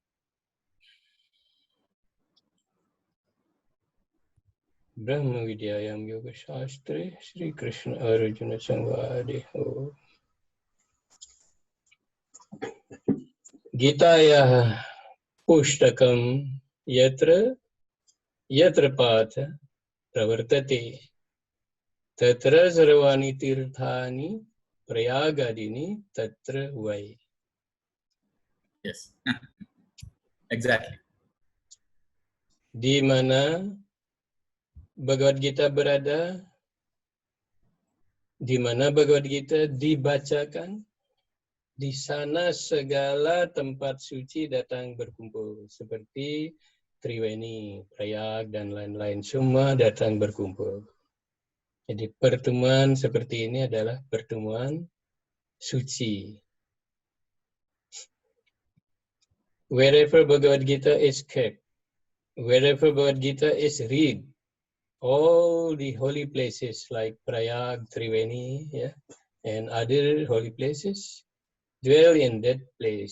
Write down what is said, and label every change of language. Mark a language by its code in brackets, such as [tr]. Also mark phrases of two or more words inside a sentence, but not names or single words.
[sa] ब्रह्म विद्यायां योगशास्त्रे श्रीकृष्ण अर्जुन संवादे गीतायाः पुस्तकं यत्र यत्र पाठ प्रवर्तते तत्र सर्वाणि तीर्थानि प्रयागादीनि तत्र वै। [en] Yes, exactly. [id] Di mana Bhagavad Gita berada, di mana Bhagavad Gita dibacakan, di sana segala tempat suci datang berkumpul, seperti Triweni, Prayag, dan lain-lain, semua datang berkumpul. Jadi pertemuan seperti ini adalah pertemuan suci. [en] Wherever Bhagavad Gita is kept, wherever Bhagavad Gita is read, all the holy places like Prayag, Triweni, and other holy places, dwell in that place.